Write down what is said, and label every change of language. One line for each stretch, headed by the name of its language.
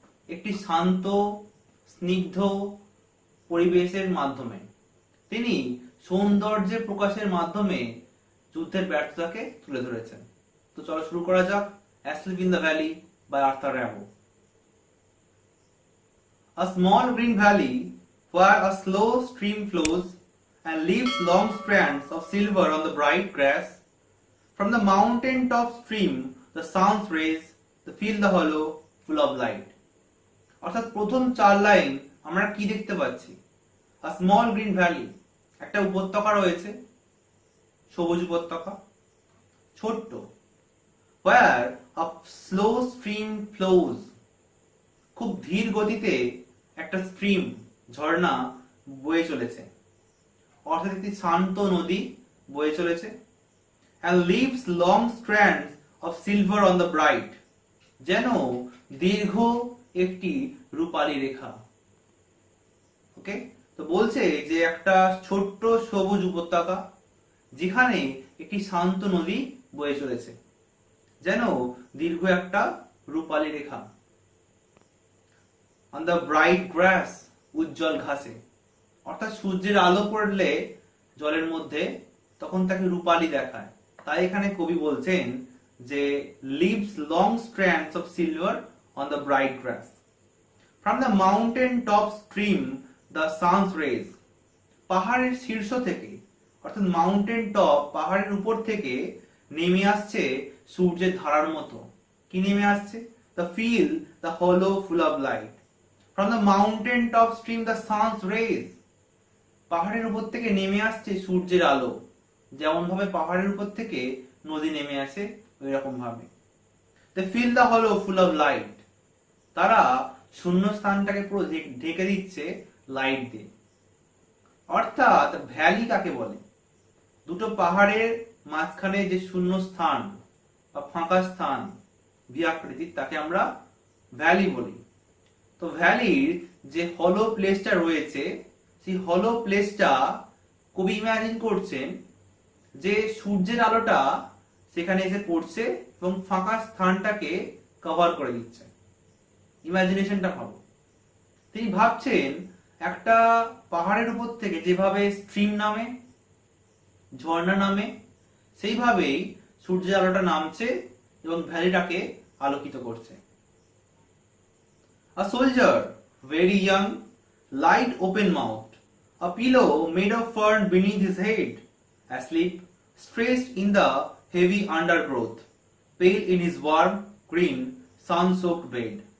Bangla: একটি শান্ত স্নিগ্ধ পরিবেশের মাধ্যমে তিনি সৌন্দর্যের প্রকাশের মাধ্যমে যুদ্ধের ব্যর্থতাকে তুলে ধরেছেন। তো চলো শুরু করা যাক asleep in the valley by Arthur র্যাবো।
English: A small green valley where a slow stream flows and leaves long strands of silver on the bright grass. From the mountain top stream the sun's rays fill the hollow full of light.
Bangla: অর্থাৎ প্রথম 4 line আমরা কি দেখতে পাচ্ছি?
English: A small green valley,
Bangla: একটা উপত্যকা রয়েছে, সবুজ উপত্যকা, ছোট্ট।
English: Where a slow stream flows,
Bangla: খুব ধীর গতিতে একটা স্ট্রিম, ঝর্ণা বয়ে চলেছে, অর্থাৎ একটি শান্ত নদী বয়ে চলেছে।
English: and leaves long strands of silver on the bright,
Bangla: যেন দীর্ঘ একটি রূপালী রেখা। ওকে, তো বলছে যে একটা ছোট্ট সবুজ উপত্যকা যেখানে একটি শান্ত নদী বয়ে চলেছে, যেন দীর্ঘ একটা রূপালী রেখা।
English: on the bright grass,
Bangla: উজ্জ্বল ঘাসে, অর্থাৎ সূর্যের আলো পড়লে জলের মধ্যে তখন তাকে রূপালী দেখায়। তাই এখানে কবি বলছেন যে
English: leaves long strands of silver on the bright grass. From the mountain top stream the sun's rays,
Bangla: পাহাড়ের শীর্ষ থেকে, অর্থাৎ মাউন্টেন টপ, পাহাড়ের উপর থেকে নেমে আসছে সূর্যের ধারার মতো। কি নেমে আসছে?
English: the field the hollow full of light. From the mountain top stream the sun's rays,
Bangla: পাহাড়ের উপর থেকে নেমে আসছে সূর্যের আলো, যেমন ভাবে পাহাড়ের উপর থেকে নদী নেমে আসে ওই রকম ভাবে।
English: they fill the hollow full of light,
Bangla: তারা শূন্য স্থানটাকে পুরো ঢেকে দিচ্ছে লাইট দিয়ে। অর্থাৎ ভ্যালি কাকে বলে? দুটো পাহাড়ের মাঝখানে যে শূন্য স্থান বা ফাঁকা স্থান বিয়াকৃতির, তাকে আমরা ভ্যালি বলি। তো ভ্যালির যে হলো প্লেসটা রয়েছে, সেই হলো প্লেসটা কবি ইমাজিন করছেন যে সূর্যের আলোটা সেখানে এসে পড়ছে এবং ফাঁকা স্থানটাকে কভার করে দিচ্ছে। ইমাজিনেশনটা ভাবো। তিনি ভাবছেন একটা পাহাড়ের উপর থেকে যেভাবে স্ট্রিম নামে, ঝর্ণা নামে, সেইভাবেই সূর্যের আলোটা নামছে এবং ভ্যালিটাকে আলোকিত করছে।
English: A soldier, very young, lied open-mouthed, a pillow made of fern beneath his head, asleep, stretched in the heavy undergrowth, pale in his warm, green, sun-soaked bed.